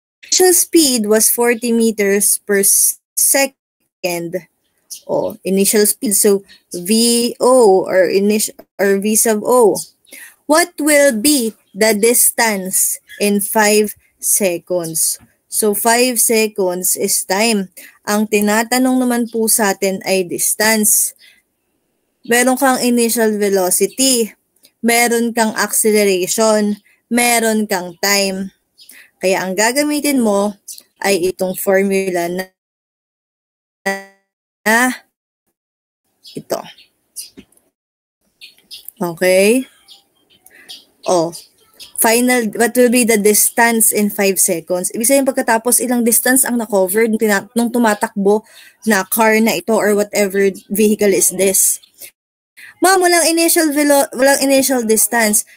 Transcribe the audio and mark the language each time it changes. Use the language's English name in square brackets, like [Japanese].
[English] Initial speed was 40 meters per second. Oh, initial speed. So, VO or V sub O. What will be the distance in 5 seconds? So, 5 seconds is time. [Filipino] Ang tinatanong naman po sa atin ay distance. Meron kang initial velocity. Meron kang acceleration. Meron kang time. Kaya ang gagamitin mo ay itong formula na ito. Okay? [English] Oh, final, what will be the distance in 5 seconds? [Filipino] Ibig sabihin pagkatapos ilang distance ang na-cover nung tumatakbo na car na ito [English] or whatever vehicle is this. [Filipino] Ma'am, walang initial distance.